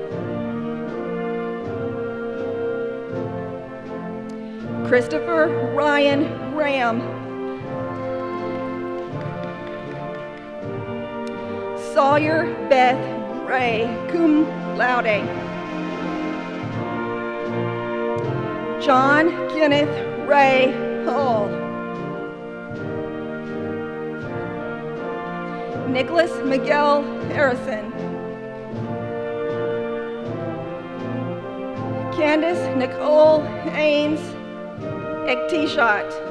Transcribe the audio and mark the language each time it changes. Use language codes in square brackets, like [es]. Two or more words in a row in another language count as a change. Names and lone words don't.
[en] Christopher Ryan Graham. Sawyer Beth Gray, [la] cum laude. [en] John Kenneth Ray Hall. Nicholas Miguel Harrison. Candace Nicole Haynes Ektishat.